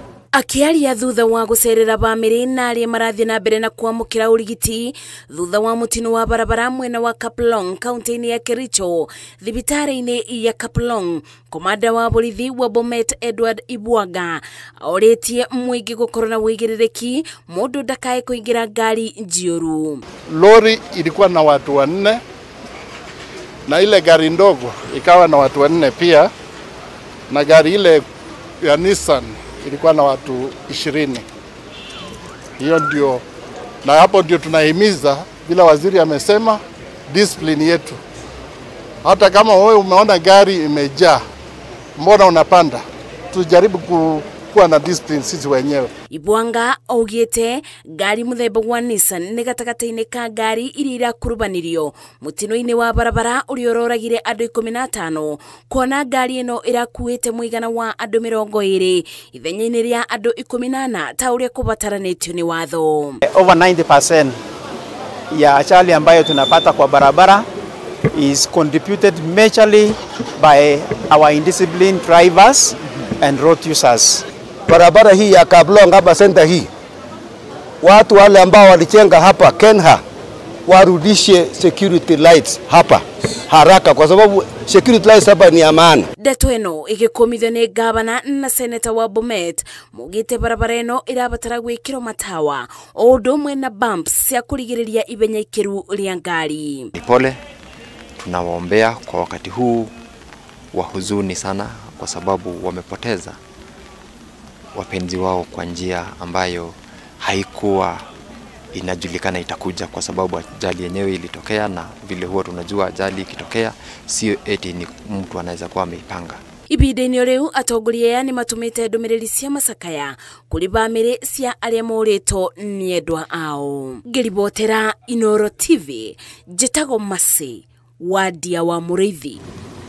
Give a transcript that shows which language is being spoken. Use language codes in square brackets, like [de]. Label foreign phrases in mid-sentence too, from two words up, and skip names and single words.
[ki] Akiaria thutha wa gucerera bamiri na aria marathie na mbere na kwamukira urigiti thutha wa mutino wa barabara mwena wa Kaplong kaunti-ini ya Kericho thibitari-ini ya Kaplong, komanda wa borithi wa Bomet Edward Ibwaga oritie mwingi gukorwo na wigiriki mundu ndakae kuingira ngari njioru. [sw] Lori ilikuwa na watu 4 na ile gari ndogo ikawa na watu 4 pia, na gari ile ya Nissan ilikuwa na watu 20. Hiyo ndio, na hapo ndio tunahimiza bila waziri amesema discipline yetu. Hata kama wewe umeona gari imejaa, mbona unapanda? Tujaribu kuwa na discipline sisi wenyewe. [ki] Ibwanga augite gari muthemba wa Nissan ni gatagata-ini ka gari iria irakurubanirio mutino-ini wa barabara uri uroragire andu 15, kuona gari ino irakuite muigana wa andu 20 ithenya-ini ria andu 18 ta uria kubataranitio ni watho. [en] Over 90% [sw] ya ajali ambayo tunapata kwa barabara [en] is contributed majorly by our indisciplined drivers and road users. [sw] Barabara hii ya Kaplong hapa center hii, watu wale ambao walichenga hapa Kenha warudishe [en] security lights [sw] hapa haraka, kwa sababu [en] security lights [sw] hapa ni amana. [ki] Ndeto ino igikomithio ni gavana na seneta wa Bomet mugite barabara ino irabatara gwikirwo matawa o undu umwe na bumps cia kurigiriria ibenya ikiru ria ngari. [sw] Pole, tunawaombea kwa wakati huu wa huzuni sana, kwa sababu wamepoteza wapenzi wao kwa njia ambayo haikuwa inajulikana itakuja, kwa sababu ajali yenyewe ilitokea, na vile huwa tunajua ajali ikitokea sio eti ni mtu anaweza kuwa ameipanga. [ki] Ibida-ini riu atongoria ni matumite ndumiriri cia macakaya kuri bamiri cia aria morito ni endwa ao. Ngiribotera Inooro TV, njitagwo Masi Wadia wa Muriithi.